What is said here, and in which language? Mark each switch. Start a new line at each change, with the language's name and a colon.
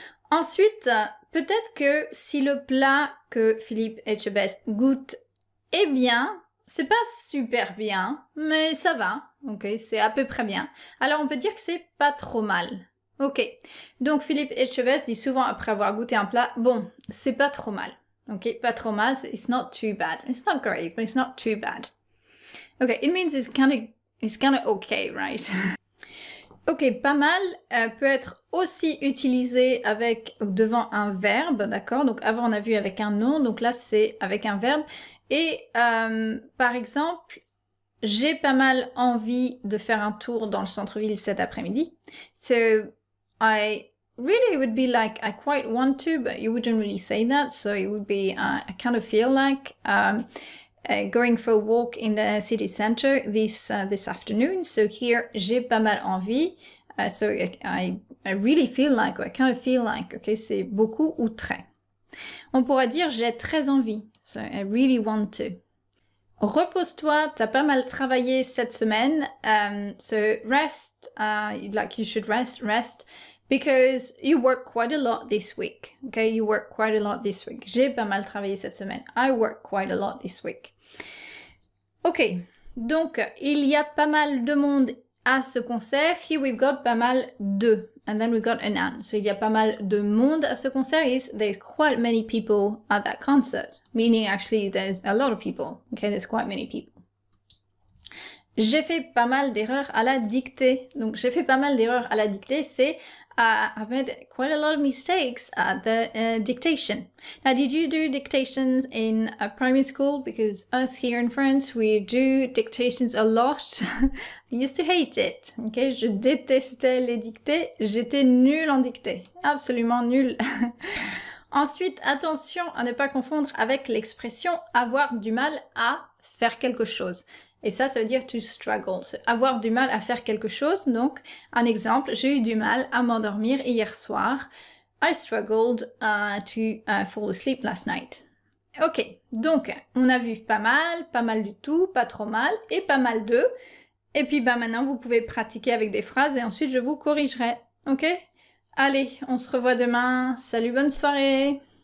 French: Ensuite, peut-être que si le plat que Philippe Etchebest goûte est bien, c'est pas super bien, mais ça va. Ok, c'est à peu près bien. Alors on peut dire que c'est pas trop mal. Ok, donc Philippe Etchebest dit souvent après avoir goûté un plat, bon, c'est pas trop mal.
English: Ok,
French: pas trop mal,
English: so it's not too bad. It's not great, but it's not too bad. Ok, it means it's kind of okay, right?
French: Ok, pas mal peut être aussi utilisé avec devant un verbe, d'accord? Donc avant on a vu avec un nom, donc là c'est avec un verbe. Et par exemple, j'ai pas mal envie de faire un tour dans le centre-ville cet après-midi.
English: So I really would be like, I quite want to, but you wouldn't really say that. So it would be, I kind of feel like going for a walk in the city center this afternoon. So here,
French: j'ai pas mal envie.
English: So I really feel like, or I kind of feel like, okay,
French: c'est beaucoup ou très. On pourrait dire j'ai très envie.
English: So I really want to.
French: Repose-toi, t'as pas mal travaillé cette semaine.
English: So rest, like you should rest. Because you work quite a lot this week. Okay, you work quite a lot this week.
French: J'ai pas mal travaillé cette semaine.
English: I work quite a lot this week.
French: Ok, donc il y a pas mal de monde à ce concert.
English: Here we've got pas mal de. And then we've got a noun. So
French: il y a pas mal de monde à ce concert
English: is there's quite many people at that concert. Meaning actually there's a lot of people. Okay, there's quite many people.
French: J'ai fait pas mal d'erreurs à la dictée. Donc j'ai fait pas mal d'erreurs à la dictée, c'est
English: I've made quite a lot of mistakes at the dictation. Now, did you do dictations in primary school? Because us here in France, we do dictations a lot. I used to hate it.
French: Okay, je détestais les dictées. J'étais nulle en dictée. Absolument nulle. Ensuite, attention à ne pas confondre avec l'expression avoir du mal à faire quelque chose. Et ça veut dire to struggle, avoir du mal à faire quelque chose. Donc, un exemple, j'ai eu du mal à m'endormir hier soir.
English: I struggled to fall asleep last night.
French: Ok, donc on a vu pas mal du tout, pas trop mal et pas mal de. Et puis maintenant, vous pouvez pratiquer avec des phrases et ensuite je vous corrigerai. Ok? Allez, on se revoit demain. Salut, bonne soirée!